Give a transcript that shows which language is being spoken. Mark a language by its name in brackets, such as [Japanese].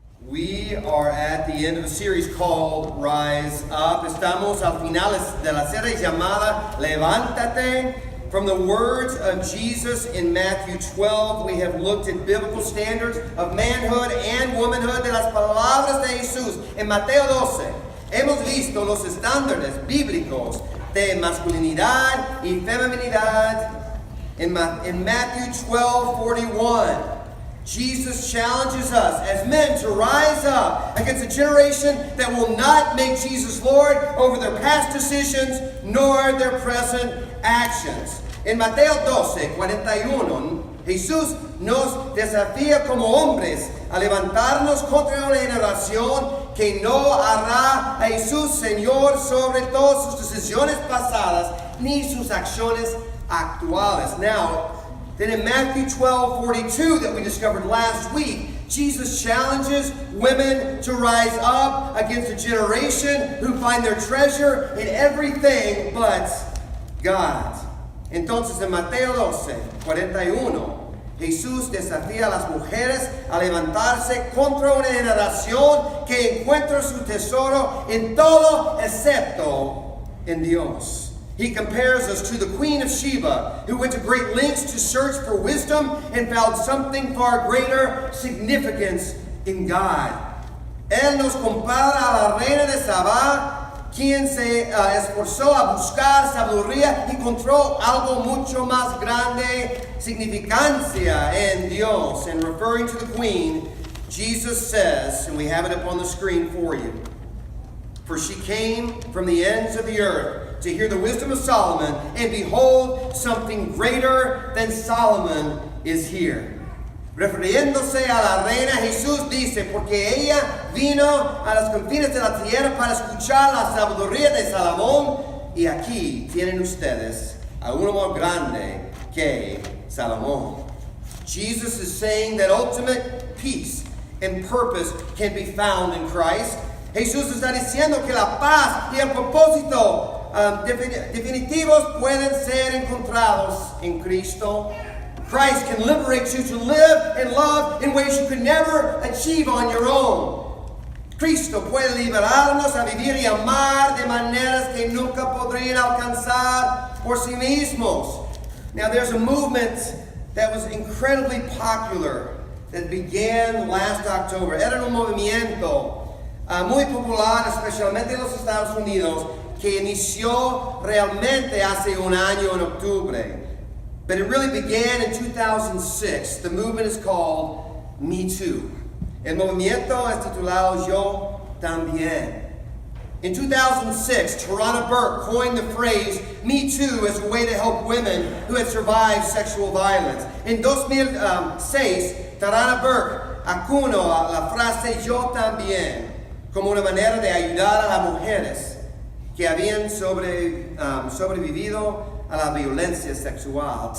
[English] We are at the end of a series called Rise Up. [Spanish] Estamos al final de la serie llamada Levántate. [English] From the words of Jesus in Matthew 12, we have looked at biblical standards of manhood and womanhood [Spanish] de las palabras de Jesús. En Mateo 12, hemos visto los estándares bíblicos de masculinidad y feminidad. [English] In Matthew 12:41, Jesus challenges us as men to rise up against a generation that will not make Jesus Lord over their past decisions nor their present actions. [Spanish] En Mateo 12:41, Jesús nos desafía como hombres a levantarnos contra una generación que no hará a Jesús Señor sobre todas sus decisiones pasadas ni sus acciones actuales. [English] Now, then in Matthew 12:42 that we discovered last week, Jesus challenges women to rise up against a generation who find their treasure in everything but God. [Spanish] Entonces en Mateo 12:41, Jesús desafía a las mujeres a levantarse contra una generación que encuentra su tesoro en todo excepto en Dios. [English] He compares us to the Queen of Sheba, who went to great lengths to search for wisdom and found something far greater significance in God. [Spanish] Él nos compara a la reina de Sabá, quien se esforzó a buscar sabiduría y encontró algo mucho más grande, significancia en Dios. [English] And referring to the Queen, Jesus says, and we have it up on the screen for you, "For she came from the ends of the earth to hear the wisdom of Solomon, and behold, something greater than Solomon is here." [Spanish] Refiriéndose a la reina, Jesús dice, porque ella vino a los confines de la tierra para escuchar la sabiduría de Salomón, y aquí tienen ustedes a uno más grande que Salomón. [English] Jesus is saying that ultimate peace and purpose can be found in Christ. [Spanish] Jesús está diciendo que la paz y el propósito definitivos pueden ser encontrados en Cristo. [English] Christ can liberate you to live and love in ways you could never achieve on your own. [Spanish] Cristo puede liberarnos a vivir y amar de maneras que nunca podrían alcanzar por sí mismos. [English] Now there's a movement that was incredibly popular that began last October. [Spanish] Era un movimiento muy popular, especialmente en los Estados Unidos, que inició realmente hace un año en octubre. [English] But it really began in 2006. The movement is called Me Too. [Spanish] El movimiento es titulado Yo También. [English] In 2006, Tarana Burke coined the phrase Me Too as a way to help women who had survived sexual violence. [Spanish] En 2006, Tarana Burke acuñó la frase Yo También como una manera de ayudar a las mujeres que habían sobrevivido a la violencia sexual.